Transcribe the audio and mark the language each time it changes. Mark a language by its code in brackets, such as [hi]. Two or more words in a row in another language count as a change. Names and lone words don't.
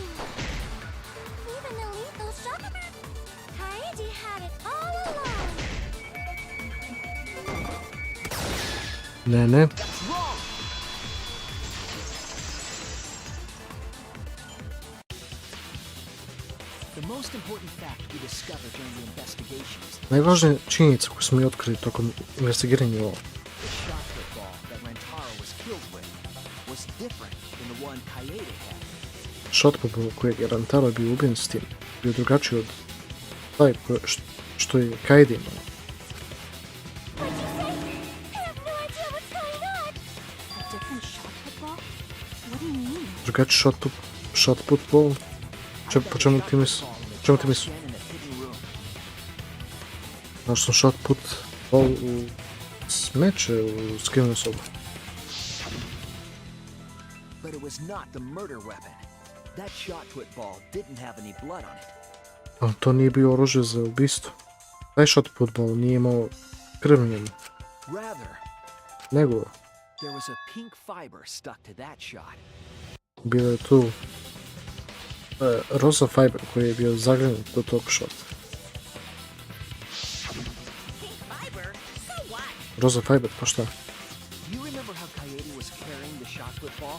[en] Even the lethal shot. Kaede had it all along. [sr] Ne. [en] That's wrong! The most important fact we discovered during the investigations. [sr] Najvažnija činjenica koju smo mi otkrili tokom investigiranja ovo. [en] The shot put ball that Rantaro was killed with was different than the one Kaede had. [sr] Shotput kojeg je Rantaro bio ubijen s tim bio drugačiji od taj što je Kaede imao. [en] What'd you say? I have no idea what's going on. A different shot football? What do you mean? [sr] Drugačiji [en] shotput ball? [sr] Po čemu ti misliš? Čemu ti misliš? Znaš sam [en] shotput ball [sr] u smeće u skrivenoj sobi. [en] But it was not the murder weapon. That shot put ball didn't have any blood on it. [sr] Ali to nije bio oružje za ubistvo. Taj [en] shotput ball [sr] nije imao krv na njemu. [en] Rather, [sr] Nego, [en] there was a pink fiber stuck to that shot. [sr] bilo je tu rosa fiber koji je bio zagranut do tog shota. [en] Pink fiber? So what? [sr] Rosa fiber, pa šta? [en] You remember how Kaede was carrying the shot put ball?